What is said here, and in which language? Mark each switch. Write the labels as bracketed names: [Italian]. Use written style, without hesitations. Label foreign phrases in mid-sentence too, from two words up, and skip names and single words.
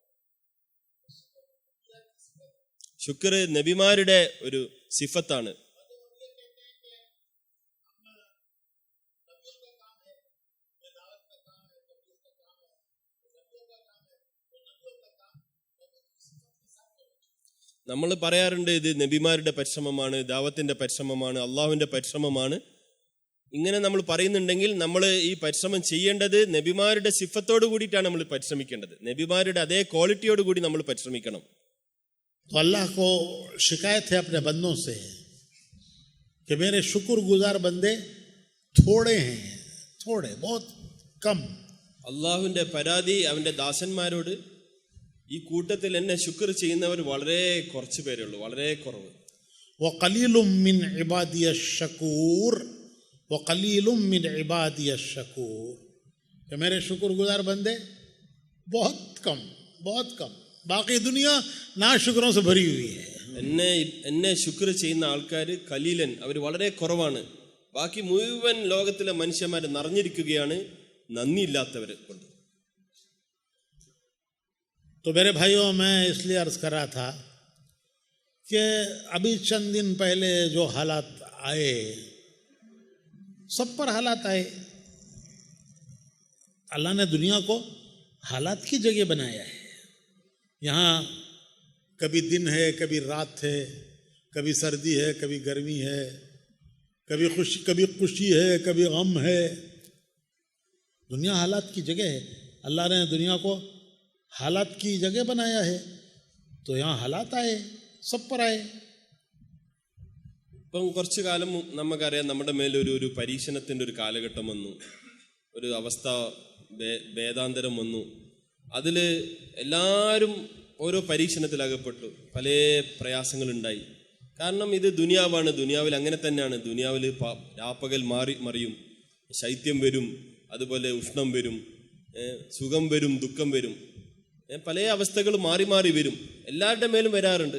[Malayalam] ശുക്ർ നബിമാരുടെ ഒരു സിഫത്താണ്. നമ്മൾ പറയാറുണ്ട്, ഇത് നബിമാരുടെ പരിശ്രമമാണ്, ദാവത്തിന്റെ പരിശ്രമമാണ്, അള്ളാഹുവിന്റെ പരിശ്രമമാണ്. ഇങ്ങനെ നമ്മൾ പറയുന്നുണ്ടെങ്കിൽ നമ്മൾ ഈ പരിശ്രമം ചെയ്യേണ്ടത് നബിമാരുടെ സിഫത്തോട് കൂടിയിട്ടാണ് നമ്മൾ പരിശ്രമിക്കേണ്ടത്. നബിമാരുടെ അതേ ക്വാളിറ്റിയോട് കൂടി നമ്മൾ പരിശ്രമിക്കണം. [Hindi] तो अल्लाह को शिकायत है अपने बंदों से कि मेरे शुक्रगुजार बंदे थोड़े हैं, थोड़े, बहुत कम। [Malayalam] അള്ളാഹുവിന്റെ പരാതി അവന്റെ ദാസന്മാരോട്, ഈ കൂട്ടത്തിൽ എന്നെ ശുക്ർ ചെയ്യുന്നവർ വളരെ കുറച്ച് പേരേ ഉള്ളൂ, വളരെ കുറവ്. [Arabic] وقليل من عبادي الشكور، وقليل من عبادي الشكور, [Hindi] कि मेरे शुक्रगुजार बंदे बहुत कम, बहुत कम। बाकी दुनिया नाशुक्रों से भरी हुई है। [Malayalam] എന്നെ ശുക്ർ ചെയ്യുന്ന ആൾക്കാർ ഖലീലൻ, അവർ വളരെ കുറവാണ്. ബാക്കി മുഴുവൻ ലോകത്തിലെ മനുഷ്യന്മാർ നിറഞ്ഞിരിക്കുകയാണ് നന്ദിയില്ലാത്തവരെ കൊണ്ട്. [Hindi] तो मेरे भाइयों, मैं इसलिए अर्ज कर रहा था कि अभी चंद दिन पहले जो हालात आए, सब पर हालात आए। अल्लाह ने दुनिया को हालात की जगह बनाया है। यहाँ कभी दिन है, कभी रात है, कभी सर्दी है, कभी गर्मी है, कभी खुशी है, कभी गम है। दुनिया हालात की जगह है। अल्लाह ने दुनिया को हालात की जगह बनाया है। तो यहाँ हालात आए, सब पर आए। [Malayalam] ഇപ്പം കുറച്ചു കാലം നമുക്കറിയാം, നമ്മുടെ മേലൊരു പരീക്ഷണത്തിൻ്റെ ഒരു കാലഘട്ടം വന്നു, ഒരു അവസ്ഥ ഭേദാന്തരം വന്നു. അതിൽ എല്ലാവരും ഓരോ പരീക്ഷണത്തിലകപ്പെട്ടു, പല പ്രയാസങ്ങളുണ്ടായി. കാരണം ഇത് ദുനിയാവാണ്, ദുനിയാവിൽ അങ്ങനെ തന്നെയാണ്. ദുനിയാവിൽ രാപ്പകൽ മറിയും, ശൈത്യം വരും, അതുപോലെ ഉഷ്ണം വരും, സുഖം വരും, ദുഃഖം വരും, പല അവസ്ഥകൾ മാറി മാറി വരും, എല്ലാവരുടെ മേലും വരാറുണ്ട്.